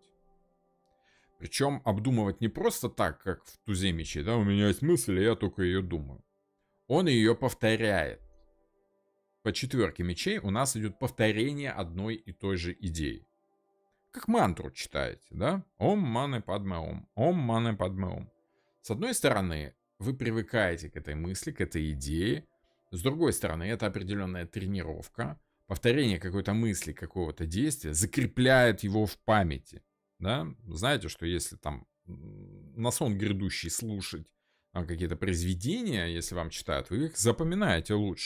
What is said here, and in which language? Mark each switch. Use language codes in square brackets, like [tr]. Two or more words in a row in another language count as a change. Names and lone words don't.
[ru] Причем обдумывать не просто так, как в тузе мечей, у меня есть мысль, и я только ее думаю. Он ее повторяет. По четверке мечей у нас идет повторение одной и той же идеи. Как мантру читаете, да? [sa] ओम् मणि पद्मे ओम्, ओम् मणि पद्मे ओम्. [ru] С одной стороны, вы привыкаете к этой мысли, к этой идее. С другой стороны, это определенная тренировка. Повторение какой-то мысли, какого-то действия закрепляет его в памяти. Да? Знаете, что если там на сон грядущий слушать какие-то произведения, если вам читают, вы их запоминаете лучше.